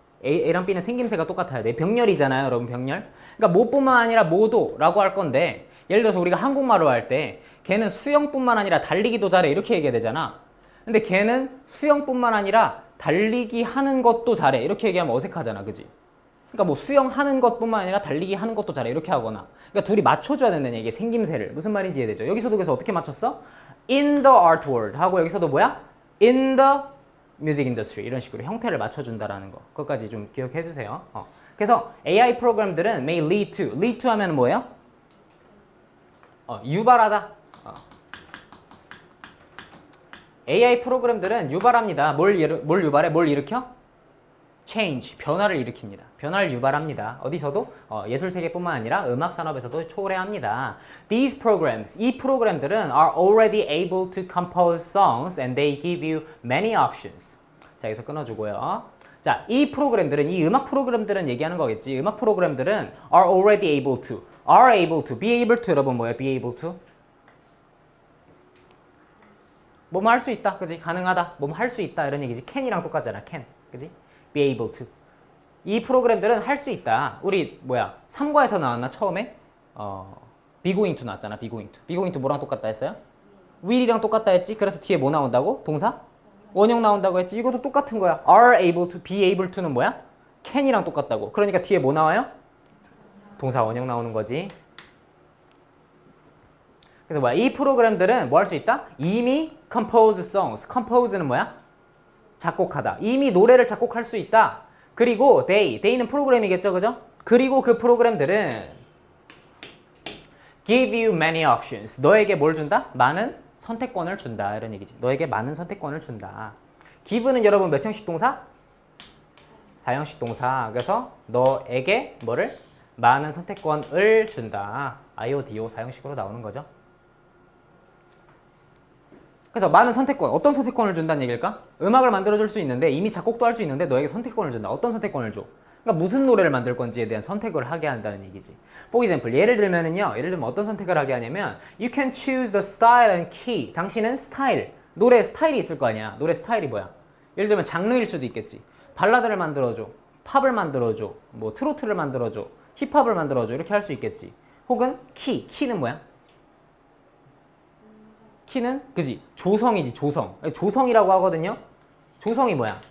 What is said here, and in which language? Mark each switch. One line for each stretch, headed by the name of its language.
Korean: A랑 B는 생김새가 똑같아야 돼. 병렬이잖아요 여러분. 병렬. 그러니까 뭐뿐만 아니라 뭐도라고 할 건데 예를 들어서 우리가 한국말로 할 때 걔는 수영뿐만 아니라 달리기도 잘해 이렇게 얘기해야 되잖아. 근데 걔는 수영뿐만 아니라 달리기 하는 것도 잘해 이렇게 얘기하면 어색하잖아. 그지? 그러니까 뭐 수영하는 것뿐만 아니라 달리기 하는 것도 잘해 이렇게 하거나 그러니까 둘이 맞춰줘야 된다는 얘기. 생김새를. 무슨 말인지 이해되죠? 여기서도 그래서 어떻게 맞췄어?
English: in the art world
Korean: 하고 여기서도 뭐야?
English: in the music industry
Korean: 이런 식으로 형태를 맞춰준다라는 거. 그것까지 좀 기억해 주세요. 그래서 AI 프로그램들은
English: may lead to
Korean: 하면 뭐예요? 유발하다. AI 프로그램들은 유발합니다. 뭘 유발해? 뭘 일으켜? change, 변화를 일으킵니다. 변화를 유발합니다. 어디서도? 예술 세계뿐만 아니라 음악 산업에서도 초래합니다.
English: These programs,
Korean: 이 프로그램들은
English: are already able to compose songs and they give you many options.
Korean: 자, 여기서 끊어주고요. 자, 이 프로그램들은, 이 음악 프로그램들은 얘기하는 거겠지. 음악 프로그램들은
English: are already able to, are able to, be able to
Korean: 여러분 뭐예요?
English: be able to?
Korean: 뭐뭐 할 수 있다. 그지? 가능하다. 뭐뭐 할 수 있다. 이런 얘기지. can이랑 똑같잖아. can. 그지?
English: be able to.
Korean: 이 프로그램들은 할 수 있다. 우리 뭐야? 3과에서 나왔나? 처음에?
English: be going to
Korean: 나왔잖아.
English: be going to. be going to
Korean: 뭐랑 똑같다 했어요? will이랑 똑같다 했지? 그래서 뒤에 뭐 나온다고? 동사? 원형 나온다고 했지? 이것도 똑같은 거야.
English: are able to, be able to는
Korean: 뭐야? can이랑 똑같다고. 그러니까 뒤에 뭐 나와요? 동사 원형 나오는 거지. 그래서 뭐야? 이 프로그램들은 뭐 할 수 있다? 이미
English: compose songs.
Korean: compose는 뭐야? 작곡하다. 이미 노래를 작곡할 수 있다. 그리고 they는 프로그램이겠죠, 그죠? 그리고 그 프로그램들은
English: give you many options.
Korean: 너에게 뭘 준다? 많은 선택권을 준다. 이런 얘기지. 너에게 많은 선택권을 준다. give는 여러분 몇 형식 동사? 4형식 동사. 그래서 너에게 뭐를? 많은 선택권을 준다. IODO 4형식으로 나오는 거죠. 그래서 많은 선택권, 어떤 선택권을 준다는 얘기일까? 음악을 만들어줄 수 있는데 이미 작곡도 할 수 있는데 너에게 선택권을 준다. 어떤 선택권을 줘? 그러니까 무슨 노래를 만들 건지에 대한 선택을 하게 한다는 얘기지.
English: For example,
Korean: 예를 들면 어떤 선택을 하게 하냐면
English: You can choose the style and key.
Korean: 당신은 스타일, 노래 스타일이 있을 거 아니야. 노래 스타일이 뭐야? 예를 들면 장르일 수도 있겠지. 발라드를 만들어줘, 팝을 만들어줘, 뭐 트로트를 만들어줘, 힙합을 만들어줘 이렇게 할 수 있겠지. 혹은 키는 뭐야? 키는 그지 조성이지. 조성이라고 하거든요. 조성이 뭐야?